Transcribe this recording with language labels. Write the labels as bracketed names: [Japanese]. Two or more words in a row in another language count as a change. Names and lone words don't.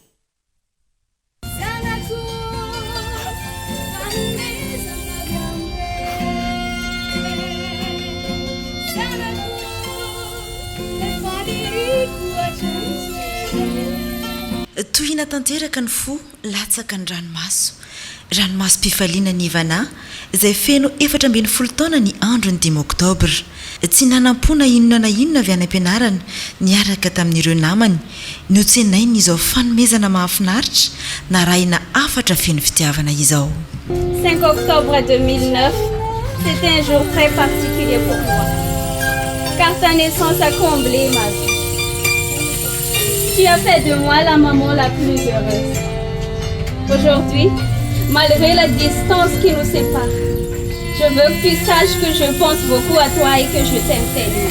[Malagasy] Tohina tanteraka ny fo latsaka ny ranomaso mpifaliana ny ivana izay feno 17 taona ny andro ny 5 Octobre tsy nanampona inona na inona avy any am-pianarana niaraka tamin'ireo namany niotsenainy izao fanomezana mahafinaritra narahina afatra feno fitiavana izao. [French] 5 Octobre 2009, c'était un jour très particulier pour moi car ta naissance a comblé ma vie. Tu as fait de moi la maman la plus heureuse. Aujourd'hui, malgré la distance qui nous sépare, je veux que tu saches que je pense beaucoup à toi et que je t'aime tellement.